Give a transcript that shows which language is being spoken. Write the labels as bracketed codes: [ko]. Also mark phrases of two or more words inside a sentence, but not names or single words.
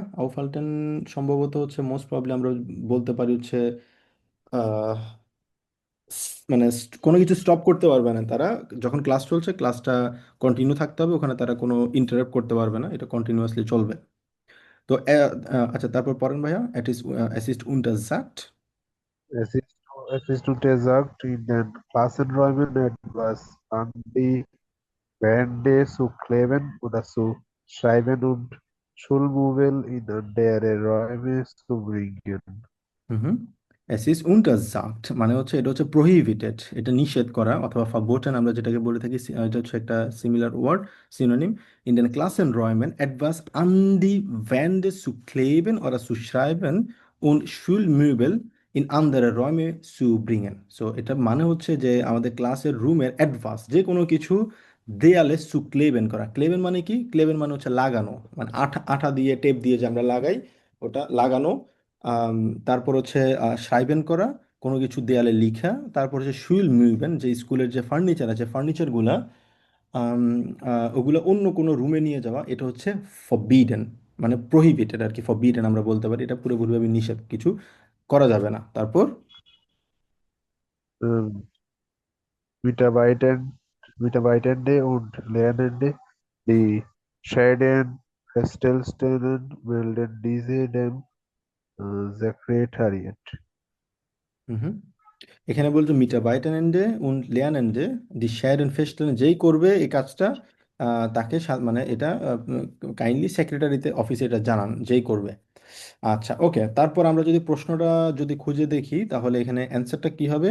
[bn] আউফহাল্টেন সম্ভবত হচ্ছে মোস্ট প্রবলি আমরা বলতে পারি হচ্ছে মানে কোনো কিছু স্টপ করতে পারবে না তারা। যখন ক্লাস চলছে, ক্লাসটা কন্টিনিউ থাকতে হবে, ওখানে তারা কোনো ইন্টারাপ্ট করতে পারবে না, এটা কন্টিনিউয়াসলি চলবে। তো আচ্ছা, তারপর পড়েন ভাইয়া। [de] es ist untersagt। Es ist untersagt, in den Klassenräumen etwas an die Wände zu kleben oder zu schreiben und Schulmöbel in andere Räume zu bringen. [bn] হুম, [de] es ist untersagt [bn] মানে হচ্ছে এটা হচ্ছে প্রহিবিটেড, এটা নিষেধ করা, অথবা verboten আমরা যেটাকে বলে থাকি, এটা হচ্ছে একটা [en] similar word, [bn] সিনোনিম। [de] in den Klassenräumen etwas an die Wände zu kleben oder zu schreiben und Schulmöbel in andere Räume zu bringen। [bn] সো এটা মানে হচ্ছে যে আমাদের ক্লাসের রুমের অ্যাডভান্স যে কোনো কিছু দেয়ালে [de] zu kleben [bn] করা। ক্লেবেন মানে কি, ক্লেবেন মানে হচ্ছে লাগানো, মানে আঠা আঠা দিয়ে, টেপ দিয়ে যে আমরা লাগাই, ওটা লাগানো। আম, তারপর হচ্ছে সাইবেন করা, কোনো কিছু দেয়ালে লিখা। তারপর হচ্ছে [de] Schulmöbel, [bn] যে স্কুলের যে ফার্নিচার আছে, ফার্নিচারগুলা ওগুলো অন্য কোনো রুমে নিয়ে যাওয়া, এটা হচ্ছে ফরবিডেন, মানে প্রহিবিটেড আর কি। ফরবিডেন আমরা বলতে পারি, এটা পুরোপুরিভাবে নিষেধ, কিছু করা যাবে না। তারপর [de] Ähm, Mitarbeitende und Lernende, die Schäden feststellen, melden diese dem Sekretariat. [bn] হুম, এখানে বলছে [de] Mitarbeitende und Lernende die Schäden feststellen, [bn] যেই করবে এই কাজটা, তাকে মানে এটা কাইন্ডলি সেক্রেটারিতে অফিসে এটা জানান যেই করবে। আচ্ছা, ওকে, তারপর আমরা যদি প্রশ্নটা যদি খুঁজে দেখি তাহলে এখানে অ্যান্সারটা কি হবে?